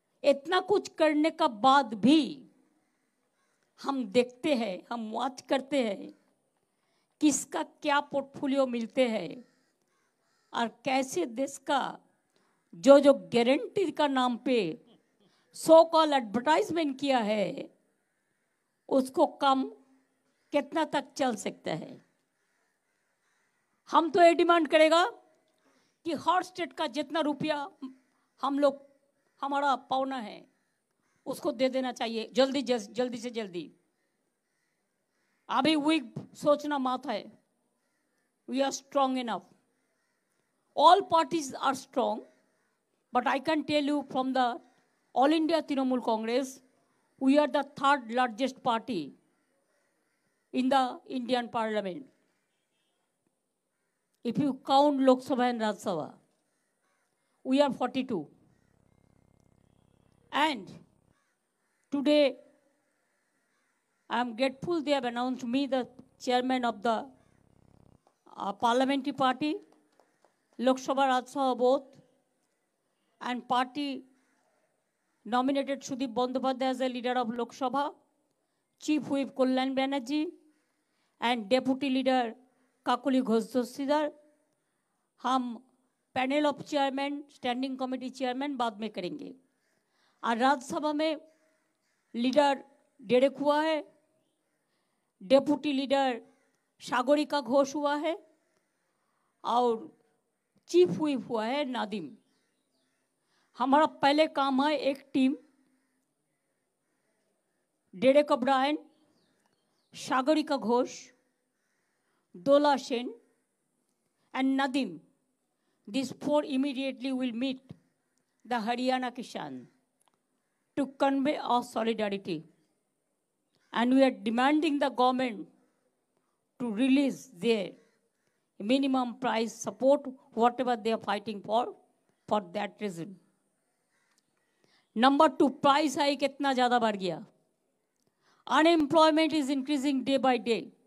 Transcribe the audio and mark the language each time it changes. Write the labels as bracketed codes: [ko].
[hi] इतना कुछ करने का बाद भी हम देखते हैं, हम वॉच करते हैं किसका क्या पोर्टफोलियो मिलते हैं, और कैसे देश का जो जो गारंटी का नाम पे सो कॉल एडवर्टाइजमेंट किया है, उसको कम कितना तक चल सकता है। हम तो ये डिमांड करेगा कि हर स्टेट का जितना रुपया हम लोग हमारा पावना है उसको दे देना चाहिए, जल्दी से जल्दी। अभी वीक सोचना मत है, [en] We are strong enough, all parties are strong, but I can tell you from the All India Trinamool Congress, we are the 3rd largest party in the Indian Parliament. If you count Lok Sabha and Rajya Sabha, we are 42. And today, I am grateful they have announced me the chairman of the parliamentary party, Lok Sabha, Rajya Sabha both, and party nominated Sudeep Bandyopadhyay as the leader of Lok Sabha, Chief Whip Kalyan Banerjee, and Deputy Leader Kakuli Ghosh Dossidar. [hi] हम panel of chairman, standing committee chairman बाद में करेंगे। और राज्यसभा में leader Derek हुआ है, deputy leader Sagarika Ghosh हुआ है, और चीफ व्हिप हुआ है नादिम। हमारा पहले काम है एक team, Derek O'Brien, Sagarika Ghosh, Dola Sen and Nadim. [en] These 4 immediately will meet the Haryana Kisan to convey our solidarity. And we are demanding the government to release their minimum price support, whatever they are fighting for that reason. [hi] Number 2, price hike इतना ज़्यादा बढ़ गया. [en] Unemployment is increasing day by day.